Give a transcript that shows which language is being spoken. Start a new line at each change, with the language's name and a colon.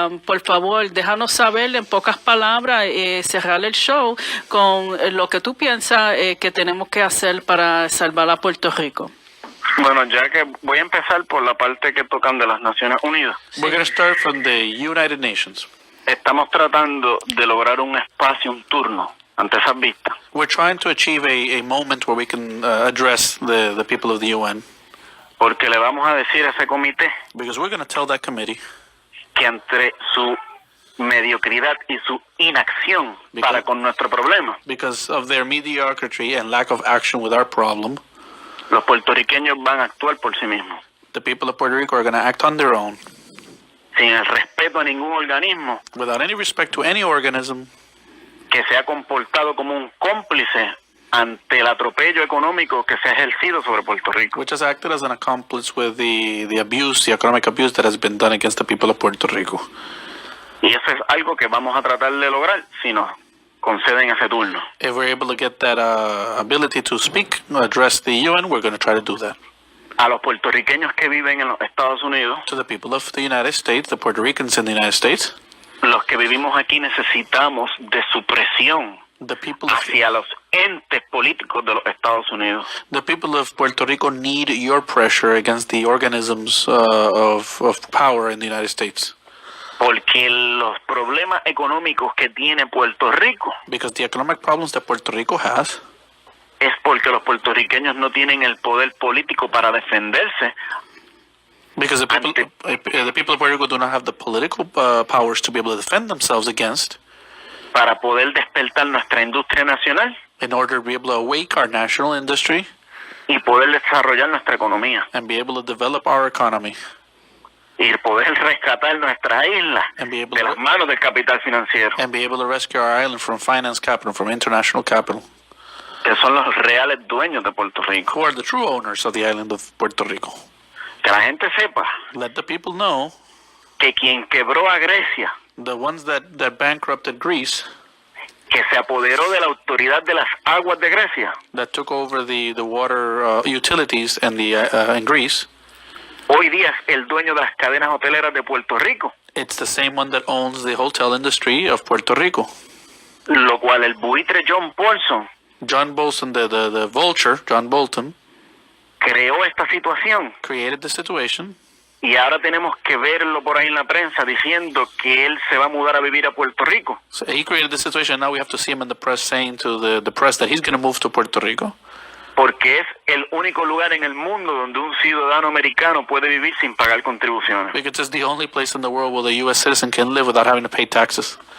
Spanish: Por favor, déjanos saber en pocas palabras, cerrar el show con lo que tú piensas que tenemos que hacer para salvar a Puerto Rico. Bueno, ya que voy a empezar por la parte que tocan de las Naciones Unidas.
English: We're going to start from the United Nations.
Spanish: Estamos tratando de lograr un espacio, un turno ante esas vistas.
English: We're trying to achieve a moment where we can address the people of the UN.
Spanish: Porque le vamos a decir a ese comité
English: Because we're going to tell that committee
Spanish: que entre su mediocridad y su inacción para con nuestro problema,
English: because of their mediocrity and lack of action with our problem,
Spanish: los puertorriqueños van a actuar por sí mismos,
English: the people of Puerto Rico are going to act on their own,
Spanish: sin el respeto a ningún organismo
English: without any respect to any organism
Spanish: que se ha comportado como un cómplice ante el atropello económico que se ha ejercido sobre Puerto Rico.
English: which has acted as an accomplice with the abuse, the economic abuse that has been done against the people of Puerto Rico.
Spanish: Y eso es algo que vamos a tratar de lograr si nos conceden ese turno.
English: If we're able to get that ability to speak, address the UN, we're going to try to do that.
Spanish: A los puertorriqueños que viven en los Estados Unidos,
English: To the people of the United States, the Puerto Ricans in the United States,
Spanish: los que vivimos aquí necesitamos de su presión
English: the people of,
Spanish: hacia los entes políticos de los Estados Unidos.
English: the people of Puerto Rico need your pressure against the organisms of power in the United States.
Spanish: Porque los problemas económicos que tiene Puerto Rico
English: Because the economic problems that Puerto Rico has
Spanish: es porque los puertorriqueños no tienen el poder político para defenderse
English: because the people of Puerto Rico do not have the political powers to be able to defend themselves against,
Spanish: para poder despertar nuestra industria nacional
English: in order to be able to awake our national industry
Spanish: y poder desarrollar nuestra economía
English: and be able to develop our economy
Spanish: y poder rescatar nuestra isla
English: and be able
Spanish: de las
English: to,
Spanish: manos del capital financiero,
English: and be able to rescue our island from finance capital, from international capital,
Spanish: que son los reales dueños de Puerto Rico.
English: who are the true owners of the island of Puerto Rico.
Spanish: Que la gente sepa
English: Let the people know
Spanish: que quien quebró a Grecia,
English: the ones that bankrupted Greece,
Spanish: que se apoderó de la autoridad de las aguas de Grecia,
English: that took over the water utilities in Greece,
Spanish: hoy día es el dueño de las cadenas hoteleras de Puerto Rico,
English: it's the same one that owns the hotel industry of Puerto Rico.
Spanish: lo cual el buitre John Paulson
English: John Bolton, the vulture, John Bolton,
Spanish: creó esta situación
English: created the situation
Spanish: y ahora tenemos que verlo por ahí en la prensa diciendo que él se va a mudar a vivir a Puerto Rico.
English: So he created this situation. Now we have to see him in the press saying to the press that he's going to move to Puerto Rico.
Spanish: Porque es el único lugar en el mundo donde un ciudadano americano puede vivir sin pagar contribuciones.
English: Because it's the only place in the world where the U.S. citizen can live without having to pay taxes.